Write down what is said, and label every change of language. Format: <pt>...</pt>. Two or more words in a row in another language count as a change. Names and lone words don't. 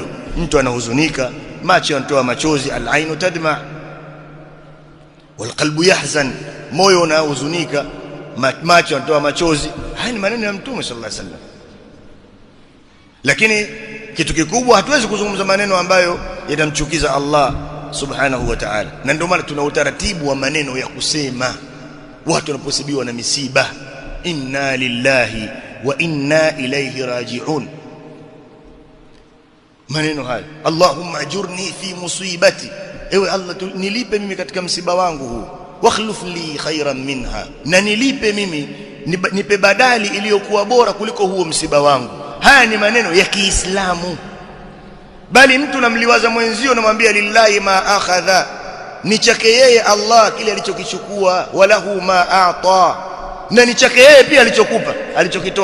<sw>Mtu anahuzunika, macho yanatoa machozi,</sw> <ar>العين تدمع والقلب يحزن,</ar> <sw>moyo unahuzunika, macho yanatoa machozi. Haya ni maneno ya Mtume</sw> <ar>صلى الله عليه وسلم.</ar> <sw>Lakini kitu kikubwa, hatuwezi kuzungumza maneno ambayo yatamchukiza Allah</sw> <ar>سبحانه وتعالى.</ar> <sw>Na ndio maana tuna utaratibu wa maneno ya kusema watu wanaposibiwa na misiba,</sw> <ar>إنا لله وإنا إليه راجعون.</ar> <sw>Maneno haya,</sw> <ar>اللهم أجرني في مصيبتي,</ar> <sw>ewe Allah nilipe mimi katika msiba wangu huu,</sw> <ar>واخلف لي خيرا منها,</ar> <sw>na nilipe mimi, nipe badali iliyokuwa bora kuliko huo msiba wangu. Haya ni maneno ya Kiislamu. Bali mtu namliwaza mwenzio, namwambia</sw> <ar>لله ما أخذ,</ar> <sw>ni chake yeye Allah kile alichokichukua,</sw> <ar>وله ما أعطى,</ar> <sw>na ni chake yeye pia alichokupa, alichokitoa.</sw>